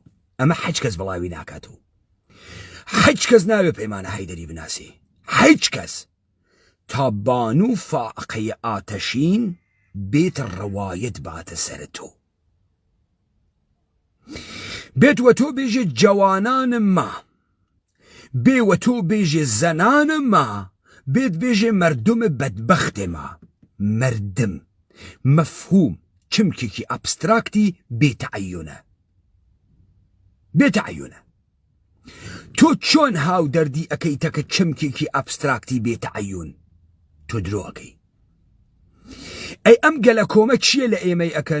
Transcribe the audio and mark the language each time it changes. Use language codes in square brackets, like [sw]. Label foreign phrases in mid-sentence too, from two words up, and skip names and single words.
[ckb] ئەمە هیچ کەس بڵاوی ناکاتەوە، هیچ کەس ناوێ پەیمانە حەیدەری بناسێ، هیچ کەس، تا بانو فائقەی ئاتەشین بێتە ڕەوایەت باتە سەر تۆ، بێتوە تۆ بێژێ [fa] جەوانانم ما، [ckb] بێوە تۆ بێژێ [fa] زەنانم ما، [ckb] بێت بێژێ [fa] مردم بەدبەختێ ما. [ckb] مردم مەفهوم چمکێکی ئابستراکتی بێتەعەیونە. تۆ چۆن هاو دەردی ئەەکەیتەکە چمکێکی ئابستراکتی بێتەعەیون؟ تۆ درۆەکەی. ئەی ئەم گەلە کۆمە چییە لە ئێمەی ئەکەن؟